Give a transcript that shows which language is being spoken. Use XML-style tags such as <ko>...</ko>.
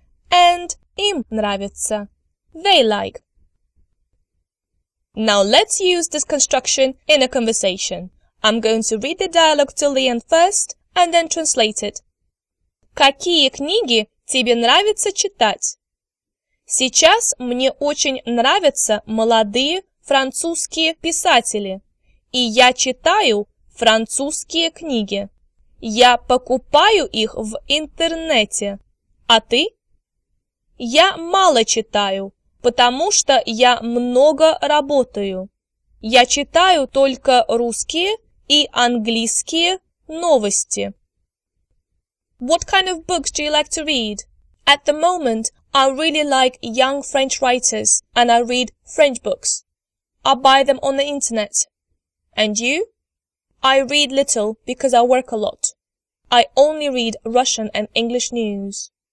<en>And</en> <ru>им нравится.</ru> <en>They like. Now let's use this construction in a conversation. I'm going to read the dialogue till the end first and then translate it.</en> <ru>Какие книги тебе нравится читать? Сейчас мне очень нравятся молодые французские писатели, и я читаю французские книги. Я покупаю их в интернете. А ты? Я мало читаю, потому что я много работаю. Я читаю только русские и английские новости.</ru> <en>What kind of books do you like to read? At the moment, I really like young French writers and I read French books. I buy them on the internet. And you? I read little because I work a lot. I only read Russian and English news.</en>